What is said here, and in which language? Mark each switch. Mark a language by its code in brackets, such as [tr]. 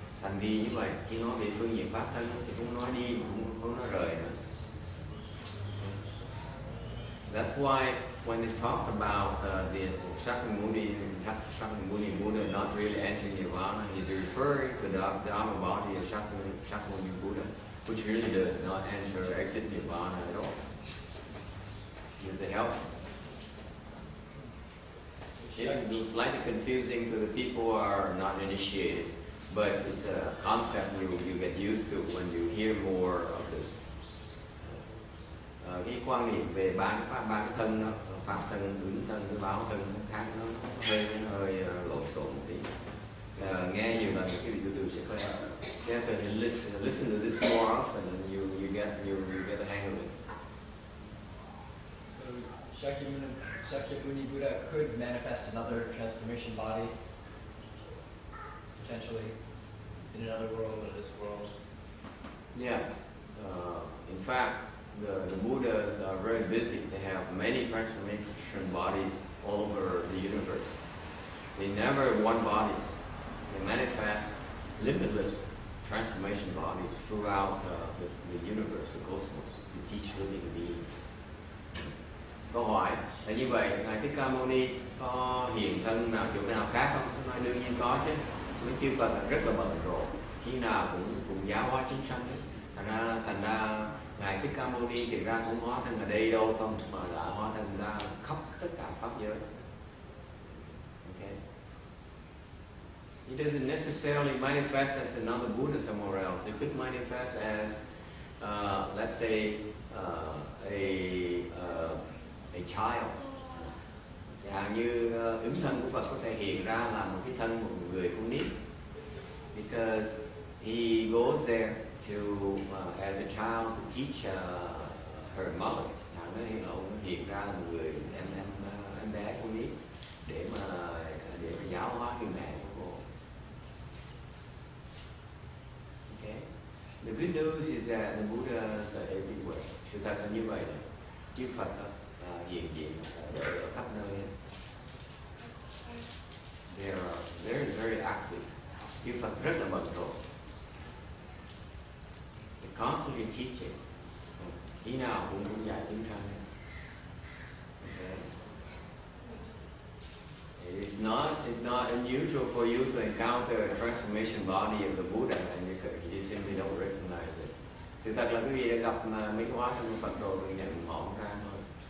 [vi] Thành vì như vậy, khi nói về phương diện pháp thân thì cũng nói đi, cũng không nói rời nữa. [en] That's why when they talked about the Shakyamuni Buddha not really entering Nirvana, he's referring to the Dharma body of Shakyamuni Buddha, which really does not enter or exit Nirvana at all. Does it help? It's slightly confusing to the people who are not initiated, but it's a concept you get used to when you hear more of this. [vi] Cái quan niệm về ba cái thân đó, pháp thân, ứng thân, cái báo thân nó khác, nó hơi lộn xộn một tí. Nghe nhiều lần cái vị từ sẽ quen. [en] You have to listen to this more often, and you get the hang of it. So Shakyamuni Buddha could manifest another transformation body, potentially, in another world or this world. Yes. In fact, the Buddhas are very busy. They have many transformation bodies all over the universe. They never have one body. They manifest limitless transformation bodies throughout the universe, the cosmos, to teach living beings. [vi] Câu hỏi là như vậy, Ngài Thích Ca Mâu Ni có hiện thân nào chỗ nào khác không? Tôi nói đương nhiên có chứ. Mấy chư Phật là rất là bận rộn, khi nào cũng giáo hóa chúng sanh. Thành ra Ngài Thích Ca Mâu Ni thì ra cũng hóa thân ở đây đâu không, mà là hóa thân ra khắp tất cả pháp giới. [en] Okay. It doesn't necessarily manifest as another Buddha somewhere else. It could manifest as, let's say, a child. [vi] Chẳng hạn như ứng thân của Phật có thể hiện ra là một cái thân một người con nít, [en] because he goes there to as a child to teach her mother. [vi] Ông hiện ra là một người em bé con nít để mà giáo hóa người mẹ của cô. [en] Okay. The good news is that the Buddhas are everywhere. [vi] Sự thật là như vậy này. Chư Phật hiện diện ở khắp nơi. [en] They are very, very active. [vi] Chư Phật rất là bận rộn. [en] They're constantly teaching. [vi] Khi nào cũng dạy chúng sanh. [en] Okay. It's not unusual for you to encounter a transformation body of the Buddha and you simply don't recognize it. [vi] Thực thật là quý vị đã gặp mấy cái hóa thân Phật rồi nhận mỏng ra thôi.